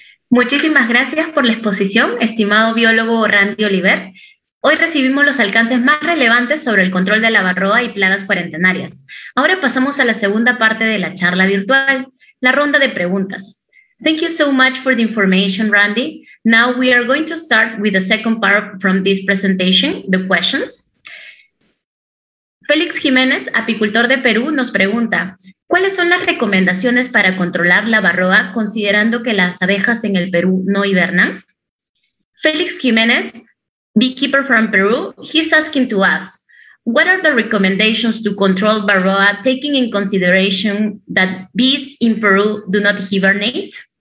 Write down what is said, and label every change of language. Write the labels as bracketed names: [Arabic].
[Spanish] Muchísimas gracias por la exposición, estimado biólogo Randy Oliver. Hoy recibimos los alcances más relevantes sobre el control de la varroa y plagas cuarentenarias. Ahora pasamos a la segunda parte de la charla virtual, la ronda de preguntas. [English] Thank you so much for the information, Randy. Now we are going to start with the second part from this presentation, the questions. [Spanish] Félix Jiménez, apicultor de Perú, nos pregunta, ¿cuáles son las recomendaciones para controlar la varroa considerando que las abejas en el Perú no hibernan? [English] Félix Jiménez, beekeeper from Peru, he's asking to us, what are the recommendations to control varroa taking in consideration that bees in Peru do not hibernate?